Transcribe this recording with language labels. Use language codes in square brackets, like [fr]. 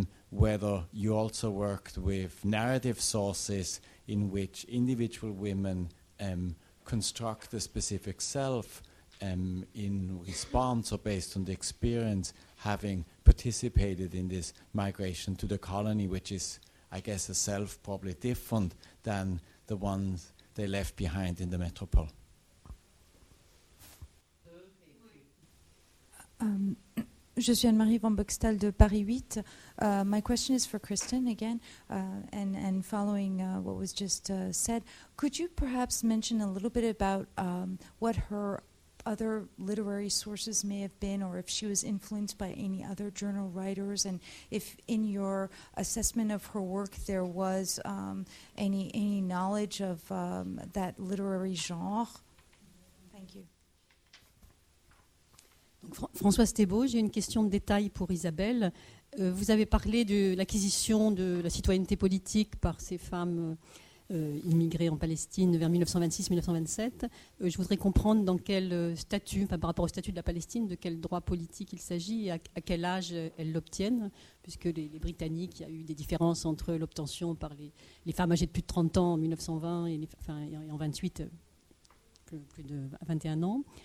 [en] whether you also worked with narrative sources in which individual women construct a specific self in response or based on the experience having participated in this migration to the colony, which is, I guess, a self probably different than the ones they left behind in the metropole. [fr] Je suis Anne-Marie Van Buxtel de Paris 8. [en] My question is for Kristen again, and following what was just said, could you perhaps mention a little bit about what her other literary sources may have been, or if she was influenced by any other journal writers, and if in your assessment of her work there was any knowledge of that literary genre? Thank you. [fr] Donc, Françoise Thébault, j'ai une question de détail pour Isabelle. Vous avez parlé de l'acquisition de la citoyenneté politique par ces femmes immigrées en Palestine vers 1926-1927. Je voudrais comprendre dans quel statut, enfin, par rapport au statut de la Palestine, de quel droit politique il s'agit et à quel âge elles l'obtiennent, puisque les Britanniques, il y a eu des différences entre l'obtention par les femmes âgées de plus de 30 ans en 1920 et en 28, plus de 21 ans.